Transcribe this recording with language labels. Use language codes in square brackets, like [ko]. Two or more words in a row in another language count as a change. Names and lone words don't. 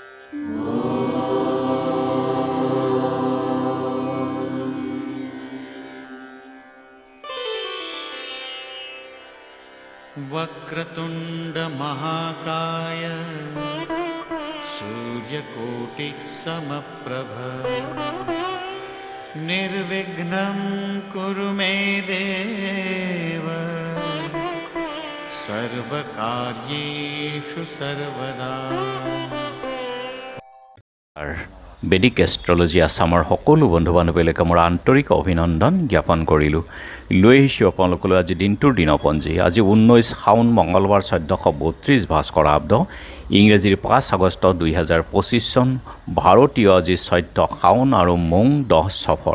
[sa] वक्रतुंड महाकाय सूर्यकोटि समप्रभ निर्विघ्नं कुरु मे देव सर्वकार्येषु सर्वदा। [as] বেদিক এষ্ট্ৰলজি আছামৰ সকলো বন্ধু বান্ধৱীলৈকে মোৰ আন্তৰিক অভিনন্দন জ্ঞাপন কৰিলোঁ। লৈ আহিছোঁ আপোনালোকলৈ আজি দিনটোৰ দিনপঞ্জী। আজি 19 শাওন মঙলবাৰ 1432 ভাস্কৰাব্দ, ইংৰাজীৰ 5 আগষ্ট 2025 চন, ভাৰতীয় আজি 14 শাওন আৰু মোং 10 সফৰ।